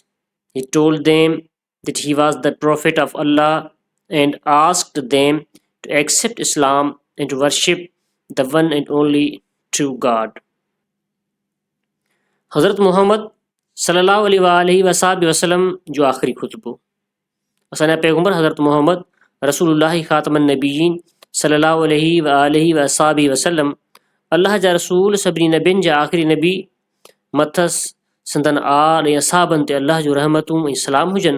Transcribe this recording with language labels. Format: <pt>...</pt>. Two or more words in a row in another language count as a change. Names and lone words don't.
<en>He told them that he was the Prophet of Allah and asked them to accept Islam and to worship the one and only true God.</en> <sd>Hazrat Muhammad</sd> <ar>صلى الله عليه وسلم</ar> <sd>जो आखिरी खुतबो असाना पैगंबर हज़रत मोहम्मद</sd> <ar>رسول الله خاتم النبيين صلى الله عليه وسلم</ar> <sd>अल्लाह जा रसूल सभिनी नबियन जा आखिरी नबी मथस संदन आल या साहबन ते अल्लाह जो रहमतूं सलाम हुजन।</sd>